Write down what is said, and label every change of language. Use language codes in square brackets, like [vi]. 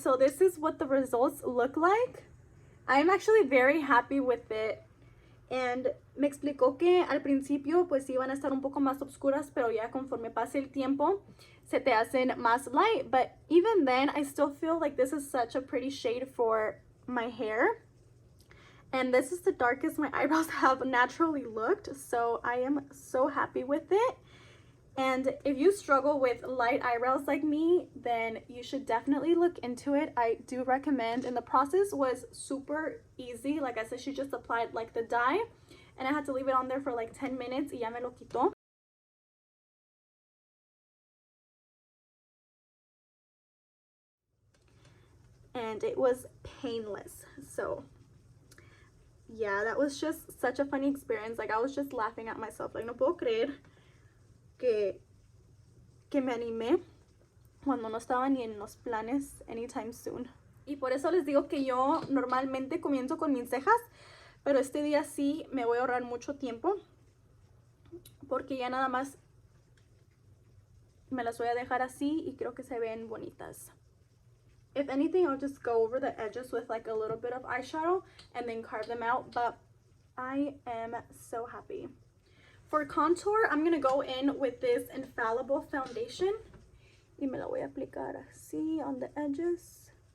[en] So this is what the results look like. I'm actually very happy with it. [es] And me explicó que al principio pues iban a estar un poco más oscuras, pero ya conforme pase el tiempo se te hacen más light. [en] But even then, I still feel like this is such a pretty shade for my hair. And this is the darkest my eyebrows have naturally looked. So I am so happy with it. And if you struggle with light eyebrows like me, then you should definitely look into it. I do recommend, and the process was super easy. Like I said, she just applied like the dye, and I had to leave it on there for like 10 minutes [es] y ya me lo quitó. [en] And it was painless. So yeah, that was just such a funny experience. Like I was just laughing at myself. [es] Like no puedo creer que me animé cuando no estaba ni en los planes [en] anytime soon. [es] Y por eso les digo que yo normalmente comienzo con mis cejas, pero este día sí me voy a ahorrar mucho tiempo porque ya nada más me las voy a dejar así y creo que se ven bonitas. [en] If anything, I'll just go over the edges with like a little bit of eyeshadow and then carve them out, but I am so happy. For contour, I'm going to go in with this Infallible foundation [es] y me la voy a aplicar así [en] on the edges.